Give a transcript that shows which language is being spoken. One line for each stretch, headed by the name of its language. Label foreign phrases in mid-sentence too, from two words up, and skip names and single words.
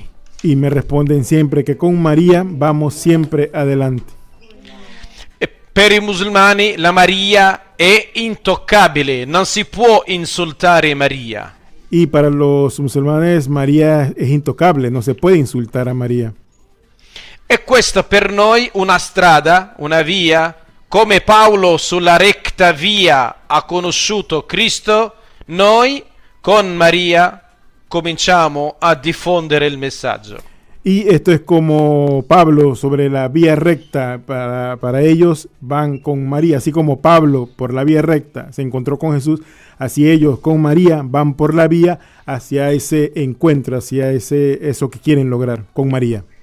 Spanish: Y me responden siempre que con María vamos siempre adelante.
Italian: E per i musulmani la Maria è intoccabile, non si può insultare Maria.
Spanish: Y para los musulmanes María es intocable, no se puede insultar a María.
Italian: E questa per noi una strada, una via, come Paolo sulla retta via ha conosciuto Cristo, noi con Maria cominciamo a diffondere il messaggio.
Spanish: Y esto es como Pablo sobre la vía recta, para ellos van con María, así como Pablo por la vía recta se encontró con Jesús, así ellos con María van por la vía hacia ese encuentro, hacia eso que quieren lograr con María.